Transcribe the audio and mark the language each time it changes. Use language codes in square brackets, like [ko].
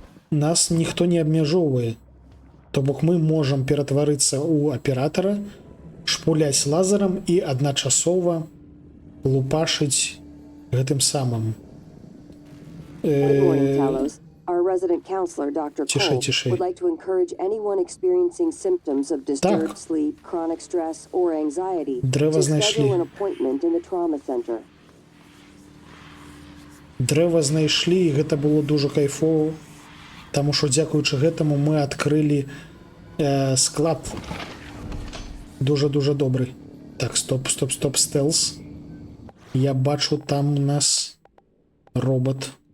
[be] Нас ніхто не абмяжоўвае. То бок мы можам ператварыцца ў аператара, шпуляць лазерам і адначасова лупашыць гэтым самым. [en] Good morning, Talos. Our resident counselor, Dr. Cole, [ru] Тише. [en] would like to encourage anyone experiencing symptoms of disturbed sleep, chronic stress, or anxiety to schedule an appointment in the trauma center. [be] Дрэва знайшлі, і гэта было дужа кайфово, таму што дзякуючы гэтаму мы адкрылі склад дужа-дужа добрый. Так, стоп, стэлс. Я бачу, там у нас робот.